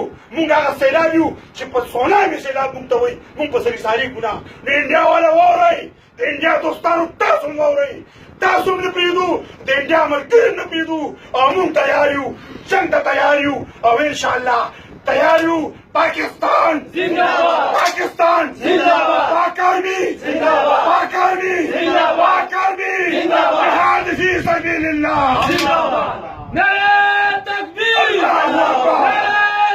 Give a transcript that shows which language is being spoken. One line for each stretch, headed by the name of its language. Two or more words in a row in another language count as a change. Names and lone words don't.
Pashto: موږ هغه سیلاب یو چې په سونامي سیلاب موږ ته وایي، موږ په سرې ساریږو نه. د انډیا والا واورئ، د انډیا دوستانو تاسو هم واورئ، تاسو هم نه پرېږدو، د انډیا ملګري نه پرېږدو او موږ تیار یو، جنګ ته تیار یو او انشاءالله تیار یو.
Urdu: پاکستان زنده‌باد، پاکستان زنده‌باد، پاک آرمی زنده‌باد، پاک آرمی زنده‌باد، پاک آرمی زنده‌باد،
Arabic: جهاد فی سبیل الله
Urdu: زنده‌باد. نعره تکبیر!
Arabic: الله اکبر!